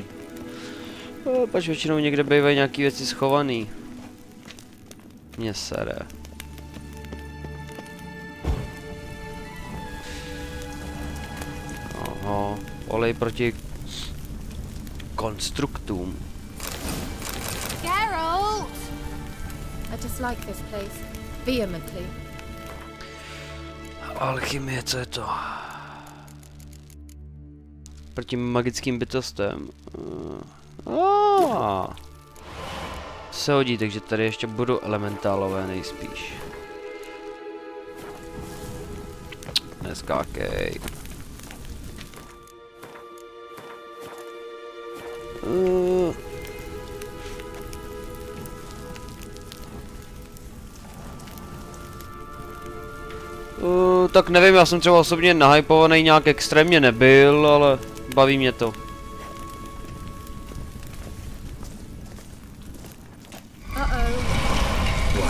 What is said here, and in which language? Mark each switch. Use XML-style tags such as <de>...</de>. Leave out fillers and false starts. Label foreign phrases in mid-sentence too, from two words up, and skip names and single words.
<cs>Pač většinou někde bývají nějaký věci schovaný. Mě sere. Oho, olej proti konstruktům. Geralt!</cs> <en>I dislike this place vehemently.</en> <cs>Alchymie, co je to? Proti magickým bytostem. Se hodí, takže tady ještě budou elementálové nejspíš. Neskákej. Tak nevím, já jsem třeba osobně nahypovaný nějak extrémně nebyl, ale baví mě to.</cs> <en>What?</en>